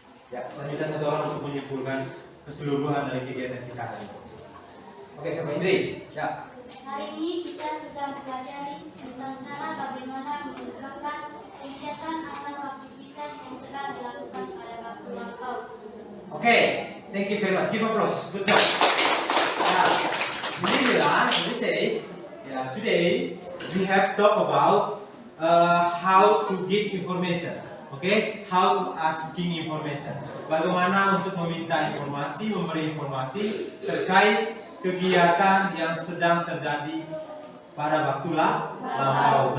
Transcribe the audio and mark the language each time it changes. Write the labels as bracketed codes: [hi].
[id] Ya, saya minta satu orang untuk menyimpulkan keseluruhan dari kegiatan kita hari ini. Oke, sama Indri. Ya. Hari ini kita sudah mempelajari tentang cara bagaimana mengungkapkan kegiatan atau aktivitas yang sedang dilakukan pada waktu lampau. [en] Oke, thank you very much. Give applause. Good job. Ya. Ini says, today we have talk about how to give information. Okay, how to asking information. [id] Bagaimana untuk meminta informasi, memberi informasi terkait kegiatan yang sedang terjadi pada waktu lampau.